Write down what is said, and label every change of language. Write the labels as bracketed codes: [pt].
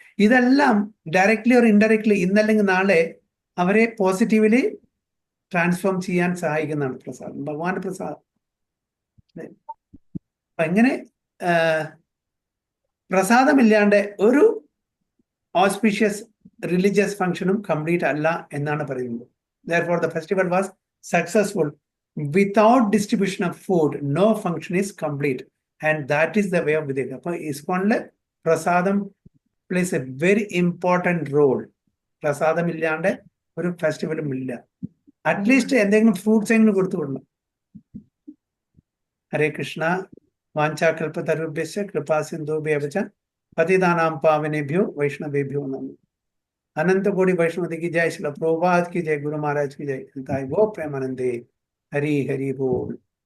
[ml] ഇതെല്ലാം directly or indirectly ഇന്നല്ലെങ്കിൽ നാളെ അവരെ പോസിറ്റീവ്ലി ട്രാൻസ്ഫോം ചെയ്യാൻ സഹായിക്കുന്നതാണ് പ്രസാദം, ഭഗവാന്റെ പ്രസാദം. അപ്പൊ എങ്ങനെ പ്രസാദമില്ലാണ്ട് ഒരു ഓസ്പീഷ്യസ് റിലീജിയസ് ഫംഗ്ഷനും കംപ്ലീറ്റ് അല്ല എന്നാണ് പറയുന്നത്. [en] Therefore, the festival was successful. Without distribution of food, no function is complete. And that is the way of Vidya. [ml] അപ്പോൾ ഇസ്കോണില് പ്രസാദം [en] plays a very important role. [ml] പ്രസാദം ഇല്ലാണ്ട് ഒരു ഫെസ്റ്റിവലും ഇല്ല. അറ്റ്ലീസ്റ്റ് എന്തെങ്കിലും ഫ്രൂട്ട്സ് എങ്കിലും കൊടുത്തു വിടണം. [sa] ഹരേ കൃഷ്ണ. വാഞ്ചാകൽപതരുഭ്യശ്ച കൃപാസിന്ധുഭ്യഃ ച പതിതാനാം പാവനേഭ്യോ വൈഷ്ണവേഭ്യോ നമോ. [hi] अनंत कोटि वैष्णवती की जय, श्रील प्रभुपाद की जय, गुरु महाराज की जय, वो प्रेमानंदे। हरि हरि बोल।